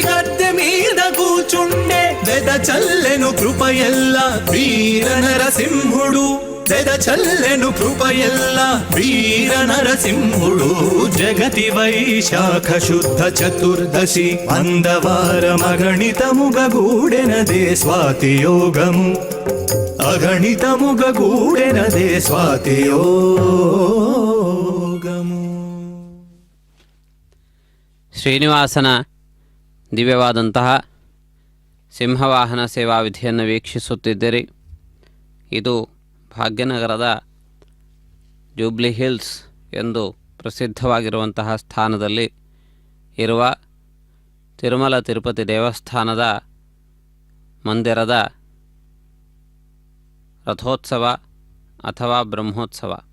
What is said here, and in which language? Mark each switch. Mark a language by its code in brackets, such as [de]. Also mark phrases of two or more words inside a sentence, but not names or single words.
[te] గద్దె మీద కూచుండే వెద చల్లెను కృపయల్ల వీర నరసింహుడు వెద చల్లెను కృపయల్ల వీర నరసింహుడు జగతి వైశాఖ శుద్ధ చతుర్దశి అందవారమగణితముగ గూడెనదే స్వాతి యోగము అగణితముగ గూడెనదే స్వాతి యోగము. [kn] ಶ್ರೀನಿವಾಸನ ದಿವ್ಯವಾದಂತಹ ಸಿಂಹವಾಹನ ಸೇವಾ ವಿಧಿಯನ್ನು ವೀಕ್ಷಿಸುತ್ತಿದ್ದೀರಿ. ಇದು ಭಾಗ್ಯನಗರದ ಜೂಬ್ಲಿ ಹಿಲ್ಸ್ ಎಂದು ಪ್ರಸಿದ್ಧವಾಗಿರುವಂತಹ ಸ್ಥಾನದಲ್ಲಿ ಇರುವ ತಿರುಮಲ ತಿರುಪತಿ ದೇವಸ್ಥಾನದ ಮಂದಿರದ ರಥೋತ್ಸವ ಅಥವಾ ಬ್ರಹ್ಮೋತ್ಸವ.